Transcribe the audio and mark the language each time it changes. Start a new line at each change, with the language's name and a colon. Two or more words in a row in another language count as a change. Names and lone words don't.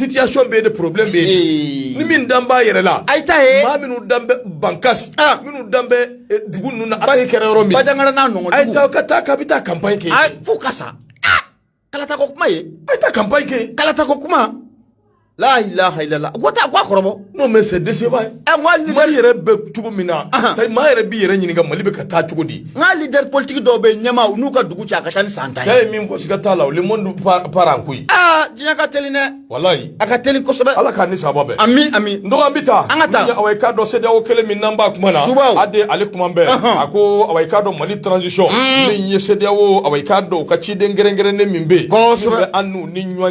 Bambara: situation bɛ yen de problème bɛ yen ni min dan b'a yɛrɛ la a ye taa ye maa minnu dan bɛ bankasi minnu dan bɛ dugu ninnu na a ye kɛra yɔrɔ min Bajangara n'a nɔgɔn a ye taa ka taa k'a bɛ taa campagne kɛ fo ka sa kalata ko kuma ye a ye taa campagne kɛ kalata ko kuma la
Arabic: إله إلا الله
Bambara: ko taa ko a kɔrɔbɔ
French: non mais c'est décevant
Bambara: Mali yɛrɛ bɛ cogo min na maa yɛrɛ b'i yɛrɛ ɲininka Mali bɛ ka taa cogo di n ka
French: leader politique
Bambara: dɔw bɛ ɲɛma n'u ka dugu cɛ a ka ca ni san 10 ye cɛ ye min fɔ siga t'a la
French: le monde part en couille
Bambara: diɲɛ ka teli dɛ walayi a ka teli kosɛbɛ ala k'a ni sababa bɛɛ ami n dɔgɔ an bɛ taa an ka taa awa i k'a dɔn CEDEAO kelen min n'an b'a kuma na a de ale kuma bɛɛ a ko awa i k'a dɔn Mali transition min ye CEDEAO awa i k'a dɔn u ka ciden gɛrɛngɛrɛnnen min bɛ yen min bɛ an n'u ni ɲɔgɔn